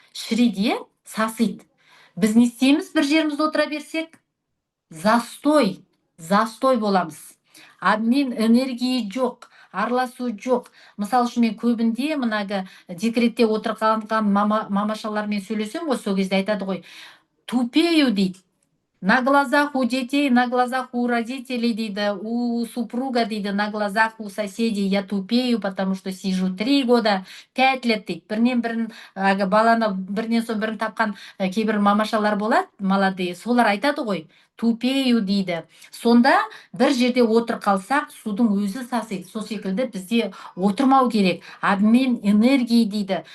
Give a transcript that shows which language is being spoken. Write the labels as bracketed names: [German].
[Kazakh] Шірейді, сасиды. Біз не істейміз бір жерімізде отыра берсек? Застой боламыз. [Russian] Обмен энергии [Kazakh] жоқ, араласу жоқ. Мысал үшін мен көбінде мынағы декретте отырған мамашалармен сөйлесем ғой, сол кезде айтады ғой, тупею дейді. [Russian] На глазах у детей, на глазах у родителей, [Kazakh] дейді, [Russian] у супруга, дейді, на глазах у соседей я тупею, потому что сижу 3 года, 5 лет, дейді. [Kazakh] Бірінен баланы бірінен соң бірін тапқан кейбір мамашалар болады, молодые, солар айтады ғой, тупею дейді. Сонда бір жерде отыр қалсақ, судың өзі сасиды. Сол секілді бізде отырмау керек. [Russian] Обмен энергии [Kazakh] дейді.